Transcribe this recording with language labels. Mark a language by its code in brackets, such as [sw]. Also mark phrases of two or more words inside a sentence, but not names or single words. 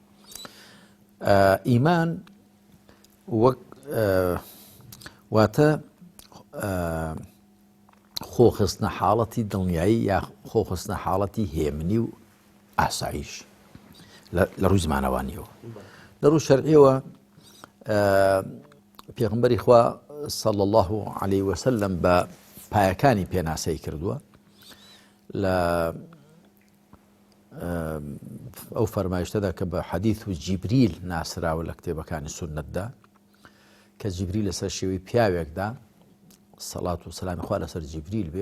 [ckb] ئیمان وەک واتە خۆخستنە حاڵەتی دڵنیایی یا خۆخستنە حاڵەتی هێمنی و ئاسایش لە ڕووی زمانەوانیەوە. لە ڕوو شەرعیەوە پێغەمبەری خوا [ar] صلى الله عليه وسلم [ckb] بە پایەکانی پێناسەی کردووە لە ئەو فەرمایشتەدا کە بە حەدیث و جیبریل ناسراوە لە کتێبەکانی سونەتدا کە جیبریل لەسەر شێوەی پیاوێکدا سەڵات و سەلامی خوا لەسەر جیبریل بێ